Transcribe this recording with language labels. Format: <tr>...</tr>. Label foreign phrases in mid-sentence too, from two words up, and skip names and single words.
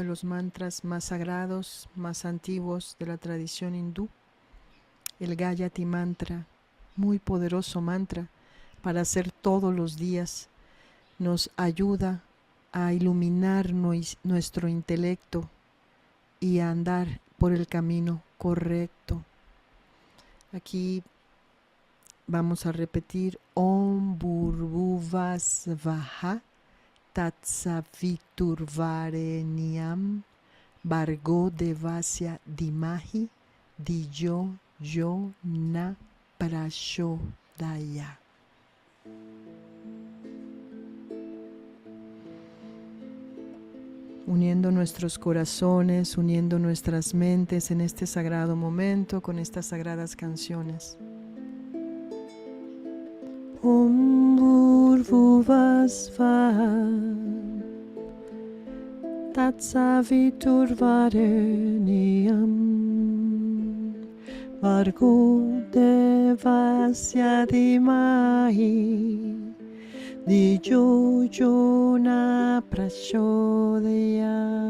<es>los mantras más sagrados, más antiguos de la tradición hindú, el Gayatri Mantra, muy poderoso mantra para hacer todos los días. Nos ayuda a iluminar nuestro intelecto y a andar por el camino correcto. Aquí vamos a repetir</es> <sa>Om Bhurvuvasvaha Tatsaviturvarenyam Bhargo Devasya Dimahi Diyo Yo Na Prachodaya.</sa> <es>Uniendo nuestros corazones, uniendo nuestras mentes en este sagrado momento con estas sagradas canciones.</es> <sa>Om Bhurvuvasvaha Tatsaviturvarenyam Bhargo Devasya Dimahi Diyo Yo Na Prachodaya.</sa>